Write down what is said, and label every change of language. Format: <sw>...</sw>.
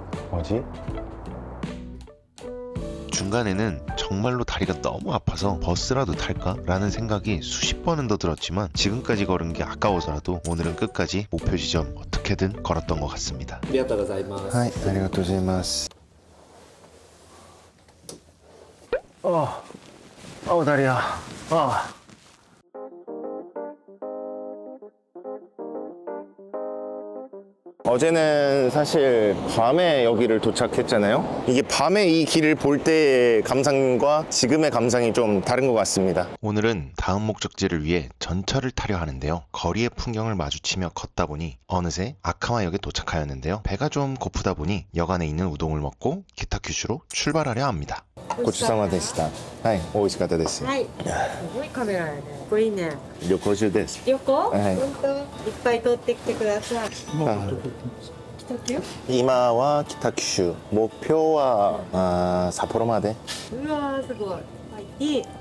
<ko>뭐지? 중간에는 정말로 다리가 너무 아파서 버스라도 탈까? 라는 생각이 수십 번은 더 들었지만 지금까지 걸은 게 아까워서라도 오늘은 끝까지 목표 지점 어떻게든 걸었던 것 같습니다.</ko> <ja>はい、ありがとうございます。</ja> <ko>다리야. 어제는 사실 밤에 여기를 도착했잖아요. 이게 밤에 이 길을 볼 때의 감상과 지금의 감상이 좀 다른 것 같습니다. 오늘은 다음 목적지를 위해 전철을 타려 하는데요. 거리의 풍경을 마주치며 걷다 보니 어느새 아카마역에 도착하였는데요. 배가 좀 고프다 보니 역 안에 있는 우동을 먹고 기타큐슈로 출발하려 합니다.</ko> <ja>ごちそうさまでした。はい、美味しかったです。はい。すごいカメラやね。かっこいいね。旅行中です。旅行？はい本当。いっぱい撮ってきてください。北九？今は北九州。目標は札幌まで。うわーすごい。はい。いい。</ja>